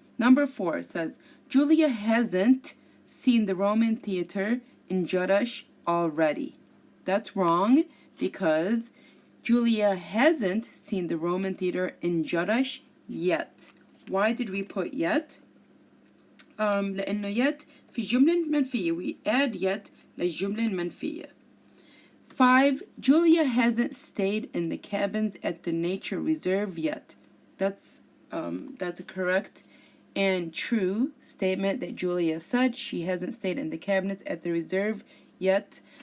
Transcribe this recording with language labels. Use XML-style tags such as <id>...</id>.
<en>Number 4 says, Julia hasn't seen the Roman theater in Jerash already. That's wrong because Julia hasn't seen the Roman theater in Jerash yet. Why did we put yet?</en> <ar>لأنه yet في جملة منفية.</ar> <en>We add yet</en> <ar>للجملة المنفية.</ar> <en>5, Julia hasn't stayed in the cabins at the nature reserve yet. That's a correct and true statement that Julia said. She hasn't stayed in the cabins at the reserve yet.</en>